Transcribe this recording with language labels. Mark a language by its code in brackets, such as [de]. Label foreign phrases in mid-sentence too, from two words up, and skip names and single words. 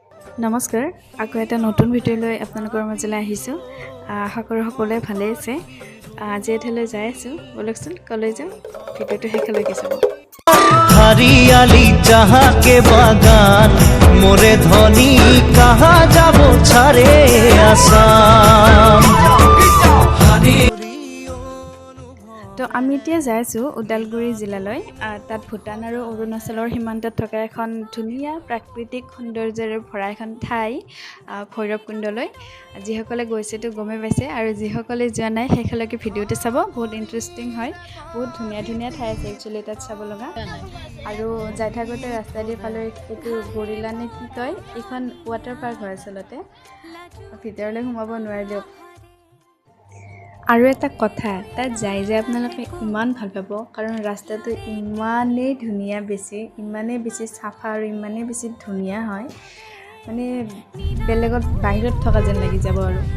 [as] নমস্কাৰ আকৌ এটা নতুন ভিডিঅ' লৈ আপোনালোকৰ মাজলৈ আহিছোঁ আশা কৰোঁ সকলোৱে ভালে আছে আজি এঠাইলৈ যাই আছোঁ বলকচোন কলৈ যাওঁ ভিডিঅ'টো শেষলৈকে চাব [sck] हरियाली जहाँ के बागान मोरे धनी कहाँ जाबो छारे आसाम [as] তো আমি এতিয়া যাই আছোঁ ওদালগুৰি জিলালৈ তাত ভূটান আৰু অৰুণাচলৰ সীমান্তত থকা এখন ধুনীয়া প্ৰাকৃতিক সৌন্দৰ্যৰে ভৰা এখন ঠাই ভৈৰৱকুণ্ডলৈ যিসকলে গৈছেতো গমে পাইছে আৰু যিসকলে যোৱা নাই শেষলৈকে ভিডিঅ'টো চাব বহুত ইণ্টাৰেষ্টিং হয় বহুত ধুনীয়া ধুনীয়া ঠাই আছে একচুৱেলি তাত চাব লগা আৰু যাই থাকোঁতে ৰাস্তা দি পালোঁ এইটো গৰিলা নে কি কয় এইখন [en] water park [as] হয় আচলতে ভিতৰলৈ সোমাব নোৱাৰিলেও আৰু এটা কথা তাত যাই যে আপোনালোকে ইমান ভাল পাব কাৰণ ৰাস্তাটো ইমানেই ধুনীয়া ইমানেই বেছি চাফা আৰু ইমানেই বেছি ধুনীয়া হয় মানে বেলেগত বাহিৰত থকা যেন লাগি যাব আৰু